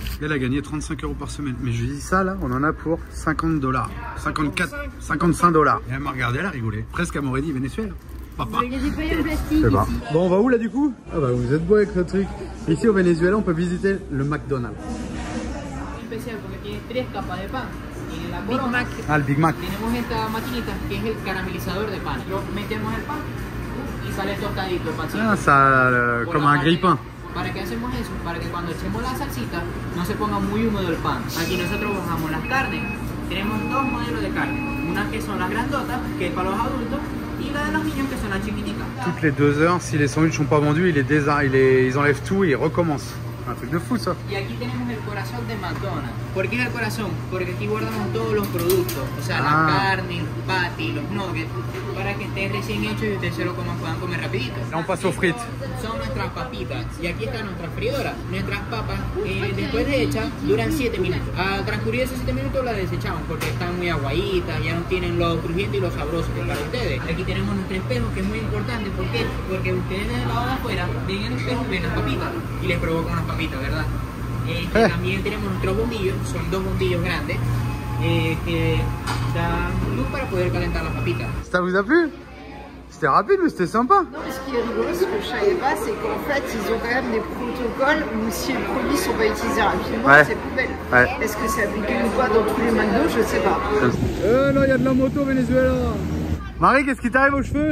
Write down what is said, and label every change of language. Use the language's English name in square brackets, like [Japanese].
[French] Elle a gagné 35 € par semaine. Mais je dis ça là, on en a pour 50 $. 54, 55 $. Et elle m'a regardé, elle a rigolé. Presque elle m'aurait dit Venezuela. Papa. Il y a des pailles en plastique Je sais pas. ici. Bon, on va où là du coup? Ah bah vous êtes beau avec ce truc. Ici au Venezuela, on peut visiter le McDonald's. [Spanish] Especial porque tiene 3 capas de pan. Y en la [English] Big [Spanish] corona [English] Mac. [French] Ah, le Big Mac. [Spanish] tenemos esta maquinita que es el caramelizador de pan. Lo metemos el pan y sale tostadito el pancito. [French] Ah, ça, comme un grille-pain. [Spanish] ¿Para qué hacemos eso? Para que cuando echemos la salsita no se ponga muy húmedo el pan. Aquí nosotros bajamos las carnes. Tenemos dos modelos de carne. Una que son las grandotas, que es para los adultos, y la de los niños que son las chiquititas. [French] Toutes les 2 heures, si les sandwichs sont pas vendus, ils enlèvent tout et ils recommencent. Un truc de fou ça. [Spanish] Y aquí tenemos el corazón de McDonald's. ¿Por qué el corazón? Porque aquí guardamos todos los productos, o sea, la carne, el patty, los nuggets, para que esté recién hecho y ustedes se lo puedan comer rapidito. [French] Là on passe aux frites. [Spanish] Son nuestras papitas y aquí está nuestra freidora. Nuestras papas, después de hechas, duran 7 minutos. Al transcurrir esos 7 minutos las desechamos porque están muy aguaditas, ya no tienen lo crujiente y lo sabroso que es para ustedes. Aquí tenemos nuestro espejo que es muy importante. ¿Por qué? Porque ustedes desde el lado de afuera ven el espejo y ven las papitas y les provoca unas papitas, ¿verdad? También tenemos nuestros bombillos, son 2 bombillos grandes que dan luz para poder calentar las papitas. [French] Ça vous a plu? C'était rapide mais c'était sympa. Non, mais ce qui est rigolo, ce que je savais pas, c'est qu'en fait, ils ont quand même des protocoles où si les produits sont pas utilisés rapidement, Ouais. c'est poubelle. Ouais. Est-ce que c'est appliqué ou pas dans tous les McDo? Je sais pas. Là il y a de la moto au Venezuela. Marie, qu'est-ce qui t'arrive aux cheveux?